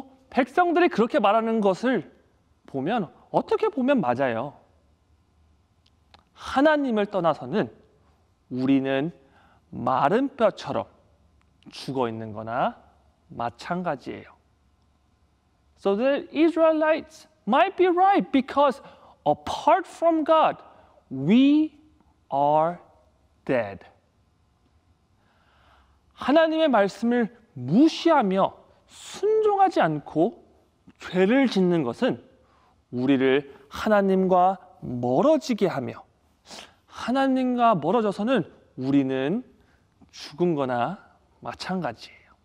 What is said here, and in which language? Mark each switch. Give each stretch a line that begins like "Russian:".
Korean: 백성들이 그렇게 말하는 것을 보면 어떻게 보면 맞아요. 하나님을 떠나서는 우리는 마른 뼈처럼 죽어 있는 거나 마찬가지예요.
English: So the Israelites might be right because apart from God, we are dead.
Korean: 하나님의 말씀을 무시하며 순종하지 않고 죄를 짓는 것은 우리를 하나님과 멀어지게 하며 하나님과 멀어져서는 우리는 죽은 거나 마찬가지예요.